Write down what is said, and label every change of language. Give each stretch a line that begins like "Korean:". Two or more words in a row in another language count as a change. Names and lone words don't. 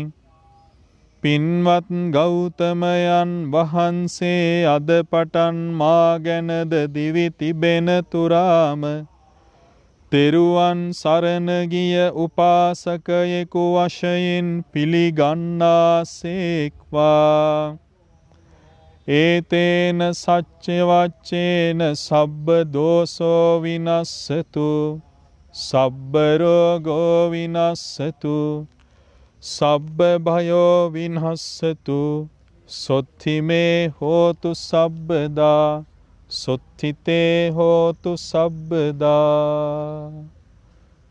Sinhala: පින්වත් ගෞතමයන් වහන්සේ අද පටන් මා ගැනද දිවි තිබෙන තුරාම තෙරුවන් සරණ ගිය උපාසකයෙකු වශයෙන් පිළිගන්නාසේක්වා.
Pali: ඒතේන සච්ච වච්චේන සබ්බ දෝසෝ විනස්සතු සබ්බ රෝගෝ විනස්සතු සබ්බ භයෝ විනස්සතු සොත්තිමේ හෝතු සබ්බදා සොත්තිතේ හෝතු සබ්බදා.